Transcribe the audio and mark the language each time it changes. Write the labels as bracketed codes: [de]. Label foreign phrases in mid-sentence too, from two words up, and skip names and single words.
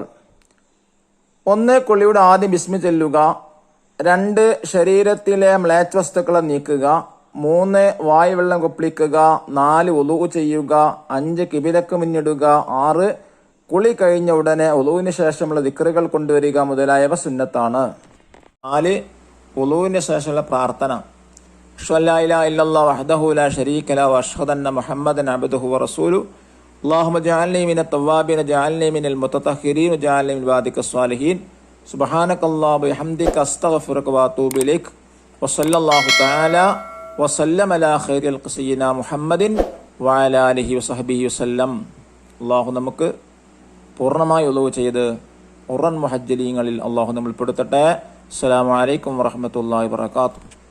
[ml] 1 കുളിയുടെ ആദ്യം ബിസ്മി ചൊല്ലുക, 2 ശരീരത്തിലെ മ്ലേച്ഛ വസ്തുക്കളെ നീക്കുക, 3 വായു വെള്ളം കുപ്പിളിക്കുക, 4 വുളൂ ചെയ്യുക, 5 കിബിലക്ക് മുന്നിടുക, 6 കുളി കഴിഞ്ഞ ഉടനെ വുളൂവിന് ശേഷമുള്ള ദിക്റുകൾ കൊണ്ടുവരിക മുതലായവ സുന്നത്താണ്. [ar] 4 [ml] വുളൂവിന് ശേഷമുള്ള പ്രാർത്ഥന, [ar] أشهد أن لا إله إلا الله وحده لا شريك له وأشهد أن محمدا عبده ورسوله اللهم اجعلني من التوابين اجعلني من المتطهرين واجعلني من عبادك الصالحين سبحانك اللهم وبحمدك استغفرك واتوب اليك وصلى الله تعالى وسلم على خير سيدنا محمد وعلى آله وصحبه وسلم. [ml] അള്ളാഹു നമുക്ക് പൂർണ്ണമായി ഉളവ് ചെയ്ത് ഉറൻ മുഹജ്ജലീങ്ങളിൽ അള്ളാഹു നമ്മൾ പെടുത്തട്ടെ. [ar] السلام عليكم ورحمة الله وبركاته.